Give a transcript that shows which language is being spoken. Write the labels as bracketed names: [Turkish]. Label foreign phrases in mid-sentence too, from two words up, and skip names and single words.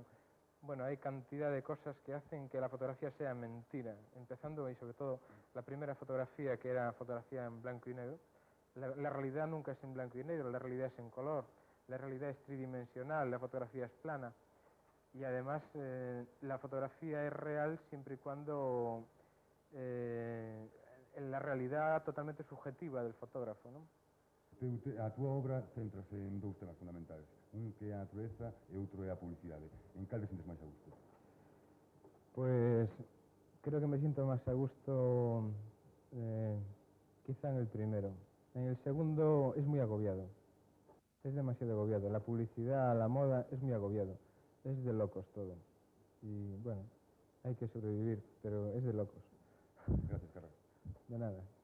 [Spanish] Bueno, hay cantidad de cosas que hacen que la fotografía sea mentira, empezando y sobre todo la primera fotografía, que era fotografía en blanco y negro, La realidad nunca es en blanco y negro, la realidad es en color, la realidad es tridimensional, la fotografía es plana. Y además la fotografía es real siempre y cuando en la realidad totalmente subjetiva del fotógrafo, ¿no? [Galician] A túa obra céntrase en dous temas fundamentais. Un que é a natureza e outro é a publicidade. En cal te sentes máis a gusto? [Spanish] Pues creo que me siento más a gusto quizá en el primero. En el segundo es muy agobiado. Es demasiado agobiado. La publicidad, la moda es muy agobiado. Es de locos todo. Y bueno, hay que sobrevivir, pero es de locos. Gracias, Carlos. De nada.